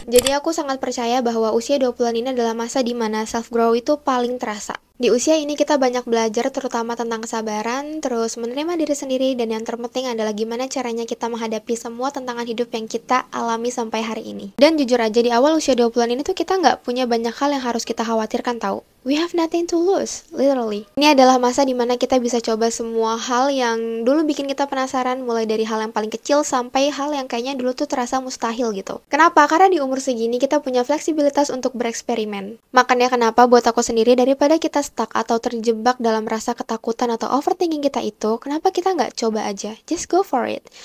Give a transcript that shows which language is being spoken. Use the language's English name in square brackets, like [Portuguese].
[Indonesian] Jadi aku sangat percaya bahwa usia 20-an ini adalah masa di mana self-grow itu paling terasa. Di usia ini kita banyak belajar terutama tentang kesabaran, terus menerima diri sendiri, dan yang terpenting adalah gimana caranya kita menghadapi semua tantangan hidup yang kita alami sampai hari ini. Dan jujur aja di awal usia 20-an ini tuh kita nggak punya banyak hal yang harus kita khawatirkan tahu. [English] We have nothing to lose, literally. [Indonesian] Ini adalah masa dimana kita bisa coba semua hal yang dulu bikin kita penasaran, mulai dari hal yang paling kecil sampai hal yang kayaknya dulu tuh terasa mustahil gitu. Kenapa? Karena di umur segini kita punya fleksibilitas untuk bereksperimen. Makanya kenapa buat aku sendiri, daripada kita stuck atau terjebak dalam rasa ketakutan atau overthinking kita itu, kenapa kita nggak coba aja? [English] Just go for it.